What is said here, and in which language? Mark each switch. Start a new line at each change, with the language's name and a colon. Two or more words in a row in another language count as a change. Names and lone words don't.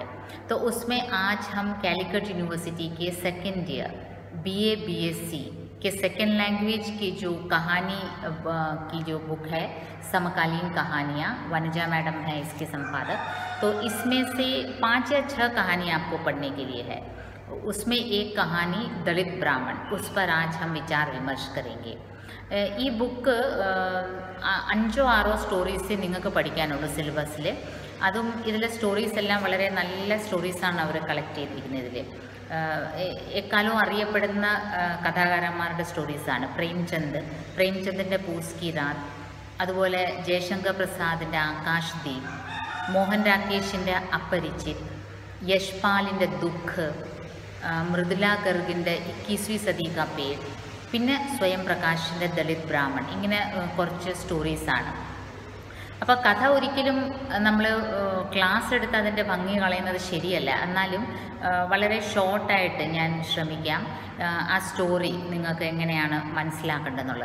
Hindi: तो उसमें आज हम कैलिकट यूनिवर्सिटी के
English: second year
Hindi: BA BSc के
English: second language
Hindi: की जो कहानी की जो बुक है, समकालीन कहानियाँ, वनजा मैडम है इसके संपादक, तो इसमें से 5 या 6 कहानी आपको पढ़ने के लिए है। उसमें एक कहानी दलित ब्राह्मण, उस पर आज हम विचार विमर्श करेंगे।
Malayalam: ഈ ബുക്ക്
English: 5 or 6 stories
Malayalam: നിങ്ങൾക്ക് പഠിക്കാനുള്ളൂ സിലബസിൽ. അതും ഇതിലെ സ്റ്റോറീസ് എല്ലാം വളരെ നല്ല സ്റ്റോറീസാണ് അവർ കളക്ട് ചെയ്തിരിക്കുന്നത്. ഇതിൽ എക്കാലവും അറിയപ്പെടുന്ന കഥാകാരന്മാരുടെ സ്റ്റോറീസാണ്. പ്രേംചന്ദിൻ്റെ പൂസ് കി രാത്, അതുപോലെ ജയശങ്കർ പ്രസാദിൻ്റെ ആകാശ് ദീപ്, മോഹൻ രാകേഷിൻ്റെ അപരിചിത്, യശ്പാലിൻ്റെ ദുഃഖ്, മൃദുല ഗർഗിൻ്റെ 21वीं सदी का पेड़, പിന്നെ സ്വയം പ്രകാശിൻ്റെ ദളിത് ബ്രാഹ്മൺ, ഇങ്ങനെ കുറച്ച് സ്റ്റോറീസാണ്. അപ്പോൾ കഥ ഒരിക്കലും നമ്മൾ ക്ലാസ് എടുത്ത് അതിൻ്റെ ഭംഗി കളയുന്നത് ശരിയല്ല. എന്നാലും വളരെ ഷോർട്ടായിട്ട് ഞാൻ ശ്രമിക്കാം ആ സ്റ്റോറി നിങ്ങൾക്ക് എങ്ങനെയാണ് മനസ്സിലാക്കേണ്ടതെന്നുള്ളത്.